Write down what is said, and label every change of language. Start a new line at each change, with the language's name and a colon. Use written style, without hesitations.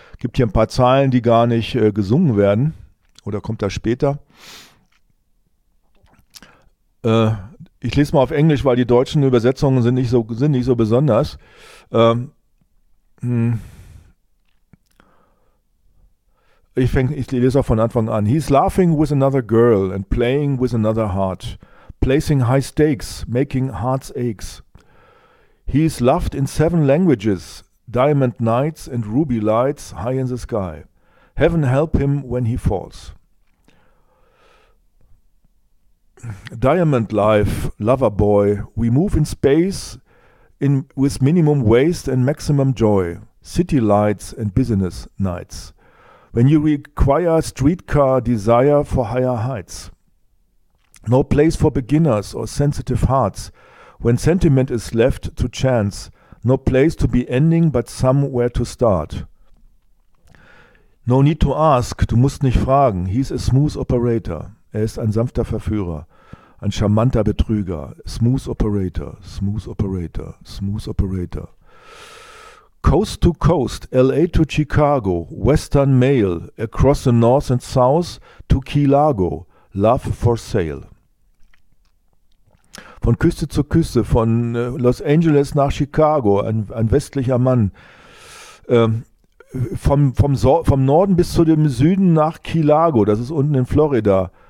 German: Gibt hier ein paar Zeilen, die gar nicht gesungen werden. Oder kommt das später? Ich lese mal auf Englisch, weil die deutschen Übersetzungen sind nicht so besonders. Ich lese auch von Anfang an.
English: He's laughing with another girl and playing with another heart. Placing high stakes, making hearts aches. He's loved in seven languages. Diamond nights and ruby lights high in the sky. Heaven help him when he falls. Diamond life, lover boy. We move in space in with minimum waste and maximum joy. City lights and business nights. When you require streetcar desire for higher heights. No place for beginners or sensitive hearts. When sentiment is left to chance. No place to be ending but somewhere to start. No need to ask,
German: du musst nicht fragen.
English: He's a smooth operator.
German: Er ist ein sanfter Verführer. Ein charmanter Betrüger.
English: Smooth operator, smooth operator, smooth operator. Coast to coast, LA to Chicago, Western Mail, across the North and South to Key Largo, love for sale.
German: Von Küste zu Küste, von Los Angeles nach Chicago, ein westlicher Mann. Vom Norden bis zu dem Süden nach Key Largo, das ist unten in Florida.